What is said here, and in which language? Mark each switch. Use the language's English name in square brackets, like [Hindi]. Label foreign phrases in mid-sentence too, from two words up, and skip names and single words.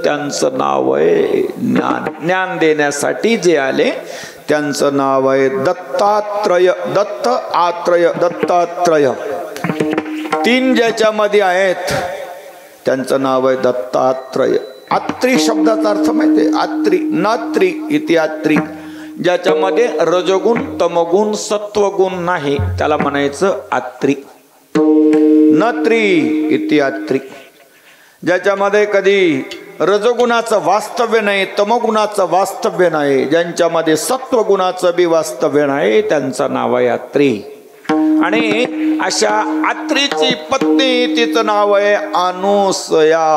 [Marathi] त्यांचं नाव आहे ज्ञान. ज्ञान देण्यासाठी जे आले त्यांचं नाव आहे दत्तात्रय. दत्त आत्रय. दत्तात्रय. तीन ज्याच्यामध्ये आहेत त्यांचं नाव आहे दत्तात्रय. आत्री शब्दाचा अर्थ माहिती आहे? [Sanskrit] आत्री. नात्री इति आत्री. [Marathi] ज्याच्यामध्ये रजोगुण तमोगुण सत्वगुण नाही त्याला म्हणायचं आत्री. [Sanskrit] नात्री इति आत्री. [Marathi] ज्याच्यामध्ये कधी रजोगुणाचं वास्तव्य नाही, तमोगुणाचं वास्तव्य नाही, ज्यांच्यामध्ये सत्वगुणाचं बी वास्तव्य नाही त्यांचं नाव आहे आत्री. आणि अशा आत्रीची पत्नी तिचं नाव आहे अनुसया.